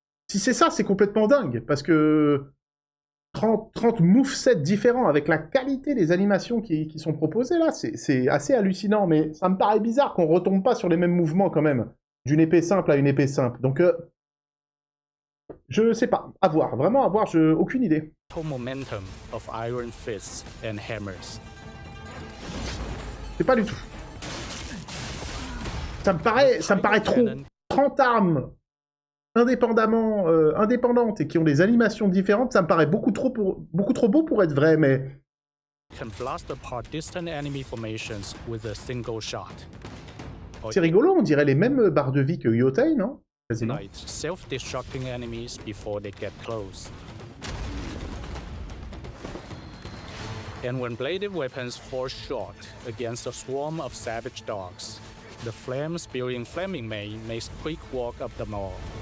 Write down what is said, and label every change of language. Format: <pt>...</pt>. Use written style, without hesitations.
<fr>Si c'est ça, c'est complètement dingue, parce que 30 movesets différents avec la qualité des animations qui sont proposées là, c'est assez hallucinant, mais ça me paraît bizarre qu'on retombe pas sur les mêmes mouvements quand même, d'une épée simple à une épée simple. Donc, je sais pas, à voir, vraiment à voir, j'ai aucune idée.</fr> <en>Momentum of Iron Fists and Hammers.</en> <fr>C'est pas du tout. Ça me paraît trop. 30 armes indépendantes et qui ont des animations différentes, ça me paraît beaucoup trop beau pour être vrai, mais...</fr> <en>Can blast apart distant enemy formations with a single shot.</en> <fr>C'est rigolo, on dirait les mêmes barres de vie que Yotei, non? Quasiment.</fr> <en>Self-destructing enemies before they get close. And when bladed weapons fall short against a swarm of savage dogs, the flame-spewing Flaming Mane makes quick walk up the mall.</en>